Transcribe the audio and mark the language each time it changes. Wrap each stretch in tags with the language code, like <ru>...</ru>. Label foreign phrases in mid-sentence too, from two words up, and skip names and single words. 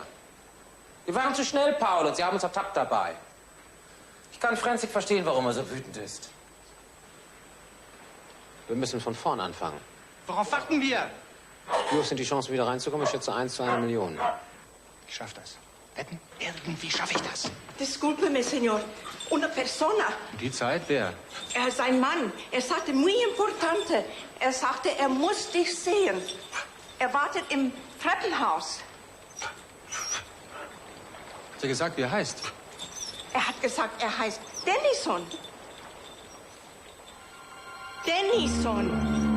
<de>Wir waren zu schnell, Paul, und Sie haben uns ertappt dabei. Ich kann Frenzig verstehen, warum er so wütend ist. Wir müssen von vorn anfangen. Worauf warten wir? Wie hoch sind die Chancen, wieder reinzukommen? Ich schätze 1 zu 1 Million. Ich schaff das. Wetten? Irgendwie schaffe ich das.</de> <es>Discúlpeme, señor. Una persona.</es> <de>Die Zeit, wer? Er ist ein Mann. Er sagte,</de> <es>muy importante.</es> <de>Er sagte, er muss dich sehen. Er wartet im Treppenhaus. Hat er gesagt, wie er heißt? Er hat gesagt, er heißt Dennison. Dennison.</de>